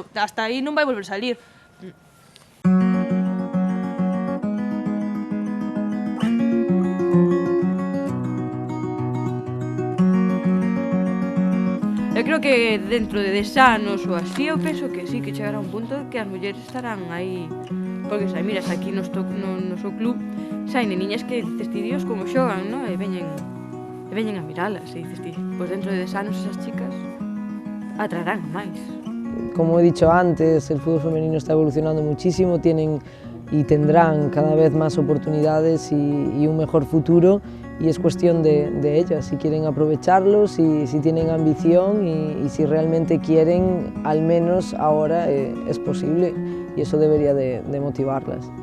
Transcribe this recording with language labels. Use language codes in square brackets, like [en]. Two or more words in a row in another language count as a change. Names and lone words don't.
[gl] Hasta aí non vai volver a salir. Eu creo que dentro de 10 anos ou así, eu penso que sí, que chegará un punto que as mulleres estarán aí. Porque, miras, aquí no noso club saen niñas que dices ti, Dios, como xogan, non? E veñen a miralas, e dices ti, pois dentro de 10 anos esas chicas atraerán máis. [es] Como he dicho antes, el fútbol femenino está evolucionando muchísimo, tienen y tendrán cada vez más oportunidades y un mejor futuro, y es cuestión de ellas, si quieren aprovecharlo, si tienen ambición y si realmente quieren, al menos ahora es posible, y eso debería de motivarlas.